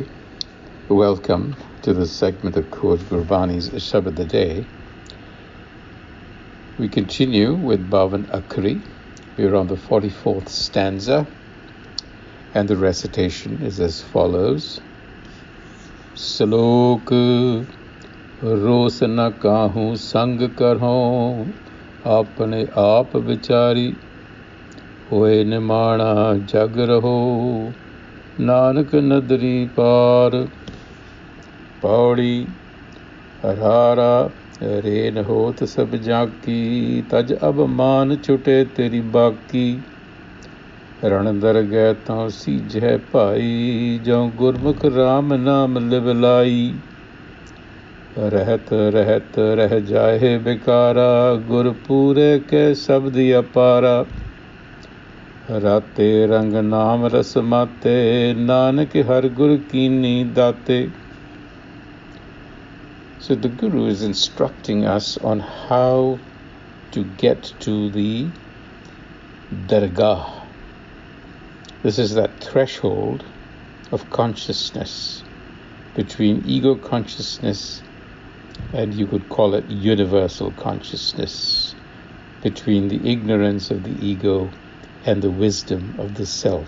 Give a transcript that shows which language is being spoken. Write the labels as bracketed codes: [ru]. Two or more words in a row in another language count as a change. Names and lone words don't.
[en] Welcome to the segment of Coach Gurbani's a-sabad-a-day. We continue with Bhavan Akari. We're on the 44th stanza, and the recitation is as follows. [hi] Salok रोस न काहू संग करहो अपने आप विचारी होए निमाणा जग रहो नानक नदरी पार पौड़ी हरारा रेन होत सब जाकी तज अब मान छुटे तेरी बाकी रण दरगह तो सीजह पाई जो गुरमुख राम नाम लिवलाई रहत रहत रह जाए बेकारा गुर पूरे के शब्द अपारा राते रंग नाम रस माते नानक हर गुर कीनी दाते. [en] So the Guru is instructing us on how to get to the dargah. This is that threshold of consciousness between ego consciousness and you could call it universal consciousness, between the ignorance of the ego and the wisdom of the self.